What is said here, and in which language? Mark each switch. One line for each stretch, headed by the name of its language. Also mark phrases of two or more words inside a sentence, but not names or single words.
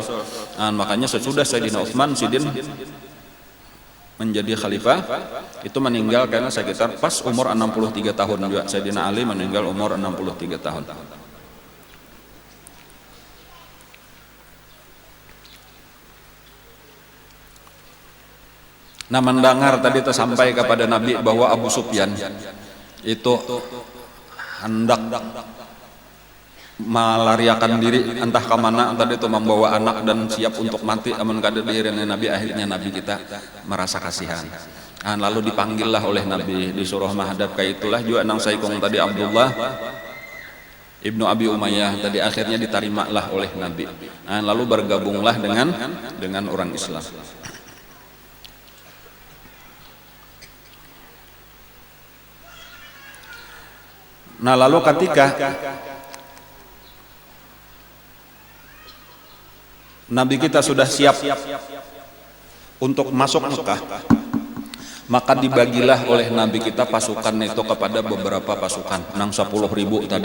Indonesian: Makanya sesudah Sayyidina Utsman, Sidin menjadi khalifah itu meninggal karena sekitar pas umur 63 tahun juga. Sayyidina Ali meninggal umur 63 tahun. Mendengar tadi tersampai kepada Nabi bahwa Abu Sufyan itu hendak melariakan diri entah ke mana, tadi itu membawa anak dan siap untuk mati.
Banjar: Amun kada dihirina Nabi, akhirnya Nabi kita merasa kasihan.
Indonesian: Lalu dipanggillah oleh Nabi, disuruh menghadap ke itulah juga nang saikong tadi Abdullah Ibnu Abi Umayyah tadi, akhirnya diterimalah oleh Nabi. Lalu bergabunglah dengan orang Islam. Lalu ketika Nabi kita sudah siap untuk masuk Mekah, maka dibagilah oleh Nabi kita pasukan itu kepada beberapa pasukan, 10.000 tadi.